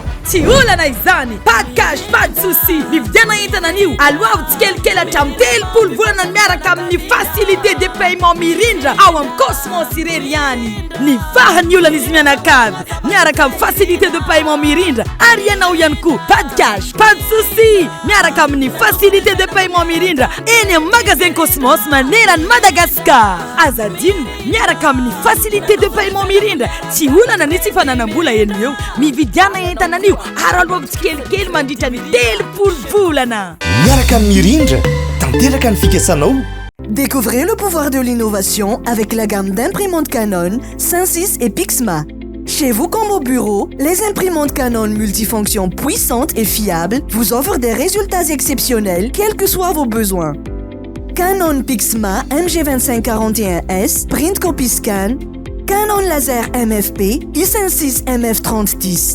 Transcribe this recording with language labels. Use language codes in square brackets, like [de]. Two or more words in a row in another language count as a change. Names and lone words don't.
[mg] tsy olana izany [fr] pas de cash pas de souci [mg] nividiana entana an'io aloha tsikelikely hatramin'ny 3 volana miaraka amin'ny [fr] facilité de [mg] paiement mirindra ao amin'ny Cosmos irery ihany ny fahany olana izy mianakavy miaraka amin'ny [fr] facilité de paiement [mg] mirindra ary ianao ihany koa [fr] pas de cash pas de souci [mg] miaraka amin'ny [fr] facilité de paiement [mg] mirindra eny amin'ny magasin Cosmos manerany Madagascar azadino miaraka amin'ny [fr] facilité de paiement [mg] mirindra tsy olana nisy fananam-bola eny eo mividiana entana an'io ary aloha tsikelikely mandritra ny 3 volana miaraka amin'ny mirindra tanteraka ny fikasanao. [fr] Découvrez le pouvoir de l'innovation avec la gamme d'imprimantes Canon, Synsys et Pixma. Chez vous comme au bureau, les imprimantes Canon multifonctions puissantes et fiables vous offrent des résultats exceptionnels, quels que soient vos besoins. Canon Pixma MG2541S, Print Copy Scan, Canon Laser MFP, i5 MF3010.